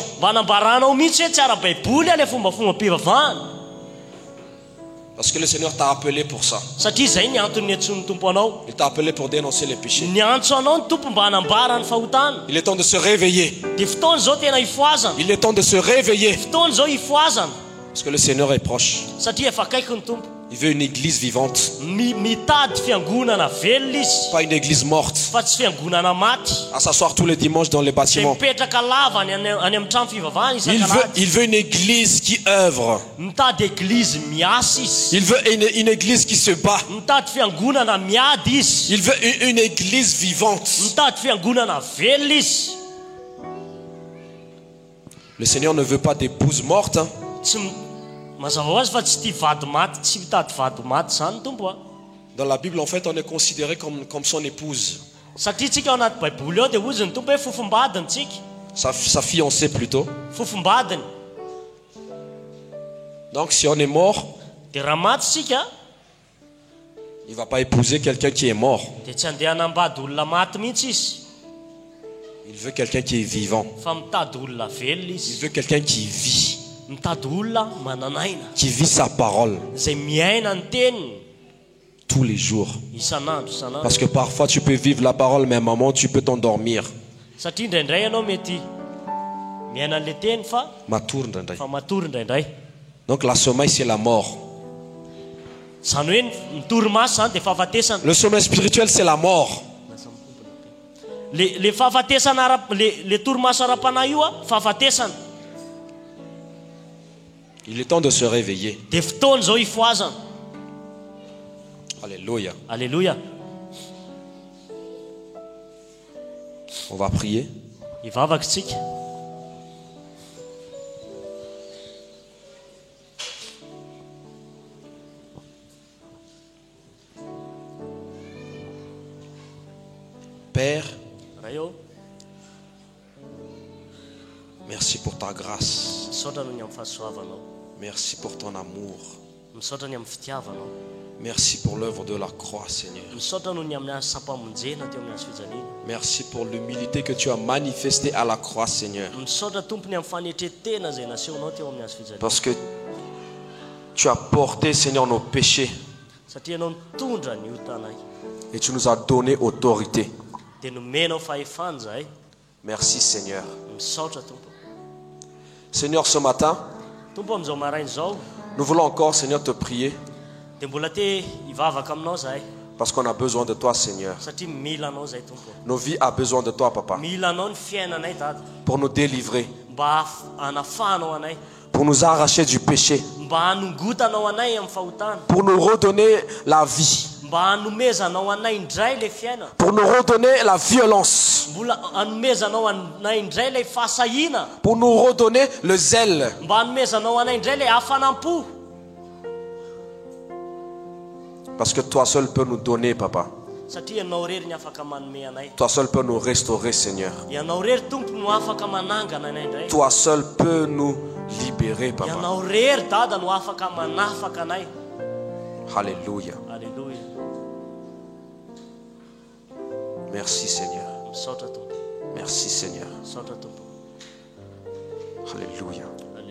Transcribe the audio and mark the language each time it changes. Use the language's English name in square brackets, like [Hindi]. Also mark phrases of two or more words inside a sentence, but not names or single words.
[Malagasy] Mba anambaranao mihitsy hoe tsy ara-baiboly le fombafomba-pivavahana. [French] Parce que le Seigneur t'a appelé pour ça. [Malagasy] Satria zay ny antony niantsony tompo anao. [French] Il t'a appelé pour dénoncer les péchés. [Malagasy] Niantso anao ny tompo mba hanambara ny fahotana. [French] Il est temps de se réveiller. [Malagasy] Dia fotoana zao tena ifoazana. [French] Il est temps de se réveiller. [Malagasy] Fotoana zao ifoazana. [French] Parce que le Seigneur est proche. [Malagasy] Satria efa akaiky ny tompo. [French] Il veut une église vivante, [Malagasy] Mitady fiangonana velona izy. [French] pas une église morte, [Malagasy] Fa tsy fiangonana maty. [French] à s'asseoir tous les dimanches dans les [Malagasy] Dia [French] bâtiments. [Malagasy] mipetraka lava any amin'ny trano fivavahana [French] Il [Malagasy] isan-kalady. [French] veut une église qui œuvre. [Malagasy] Mitady eglizy miasa izy. [French] Il veut une église qui se bat. [Malagasy] Mitady fiangonana miady izy. [French] Il veut une église vivante. [Malagasy] Mitady fiangonana velona izy. [French] Le Seigneur ne veut pas d'épouse morte, hein. [Malagasy] Tsy mazava ho azy fa tsy tia vady maty, tsy mitady vady maty zany tompo. [French] Dans la Bible, en fait, on est considéré comme son épouse. [Malagasy] Satria tsika ao anaty baiboly ao dia ozy ny tompo hoe fofombadiny tsika. [French] Sa fiancée plutôt. [Malagasy] Fofombadiny. [French] Donc si on est mort, [Malagasy] Dia raha maty tsika [French] il ne va pas épouser quelqu'un qui est mort. [Malagasy] dia tsy andeha hanambady olona maty mihitsy izy. [French] Il veut quelqu'un qui est vivant. [Malagasy] Fa mitady olona velona [French] Il [Malagasy] izy. [French] veut quelqu'un qui vit. [Malagasy] mitady olona mananaina [French] qui vit sa parole [Malagasy] zay miaina ny teniny [French] tous les jours. [Malagasy] isanandro isanandro. [French] Parce que parfois tu peux vivre la parole, mais à un moment tu peux t'endormir. [Malagasy] Satria indraindray ianao mety miaina an'le teny fa Matory indraindray. matory indraindray. [French] Donc la sommeil, c'est la mort. [Malagasy] Zany hoe mitory maso zany dia fahafatesana. [French] Le sommeil spirituel, c'est la mort. [Malagasy] Le fahafatesana le torimaso ara-panahy io a fahafatesana. [French] Il est temps de se réveiller. [Malagasy] Dia fotoana zao ifoazana. [French] Alléluia. [Malagasy] Alléluia. [French] On va prier. [Malagasy] Ivavaka isika. [French] Père, [Malagasy] Raio, [French] merci pour ta grâce. [Malagasy] misaotra noho ny amin'ny fahasoavanao. [French] Merci pour ton amour. [Malagasy] Misaotra ny amin'ny fitiavanao. [French] Merci pour l'œuvre de la croix, Seigneur. [Malagasy] Misaotra noho ny amin'ny asa-pamonjena teo amin'ny hazo fijaliana. [French] Merci pour l'humilité que tu as manifestée à la croix, Seigneur. [Malagasy] Misaotra tompony amin'ny fanetretena izay nasehonao teo amin'ny hazo fijaliana. [French] Parce que tu as porté, Seigneur, nos péchés [Malagasy] Satria ianao mitondra ny otanay [French] et tu nous as donné autorité. [Malagasy] dia nomenao fahefana zahay. [French] Merci, Seigneur. [Malagasy] Misaotra tompo. [French] Seigneur, ce matin, [Malagasy] Tompo amin'izao maraina izao [French] nous voulons encore, Seigneur, te prier [Malagasy] dia mbola te hivavaka aminao zahay [French] parce qu'on a besoin de toi, Seigneur. [Malagasy] satria mila anao zahay tompo. [French] Nos vies ont besoin de toi, Papa, [Malagasy] Mila anao ny fiainanay dada [French] pour nous délivrer, [Malagasy] mba hanafahanao anay, [French] pour nous arracher du péché, [Malagasy] mba hanongotanao anay amin'ny fahotana, [French] pour nous redonner la vie, [Malagasy] mba hanomezanao anay indray ilay fiaina, [French] pour nous redonner la violence, [Malagasy] mbola hanomezanao anay indray ilay fahasahina, [French] pour nous redonner le zèle. [Malagasy] mba hanomezanao anay indray ilay hafanampo. [French] Parce que toi seul peux nous donner, Papa. [Malagasy] Satria ianao rery ny afaka manome anay. [French] Toi seul peux nous restaurer, Seigneur. [Malagasy] Ianao rery tompo no afaka manangana anay indray. [French] Toi seul peux nous libérer, Papa. [Malagasy] Ianao rery dada no afaka manafaka anay. [French] Alléluia. [Malagasy] Alléluia. [French] Merci, Seigneur. [Malagasy] Misaotra tompo. [French] Merci, Seigneur. [Malagasy] Misaotra tompo. [French] Alléluia.